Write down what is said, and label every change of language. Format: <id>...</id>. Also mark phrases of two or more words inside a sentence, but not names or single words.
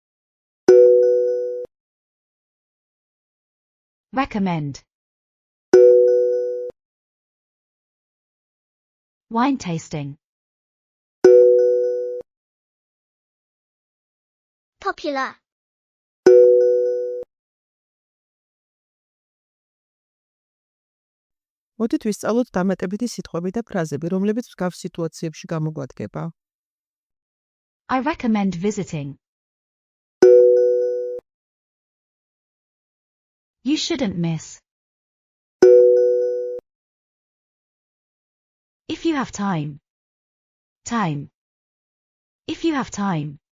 <en>Recommend. Wine tasting. Popular.</en> <ka>მოდით ვისწავლოთ დამატებითი სიტყვები და ფრაზები, რომლებიც მსგავს სიტუაციებში გამოგვადგება.</ka> <en>I recommend visiting. You shouldn't miss. If you have time. Time. If you have time.</en>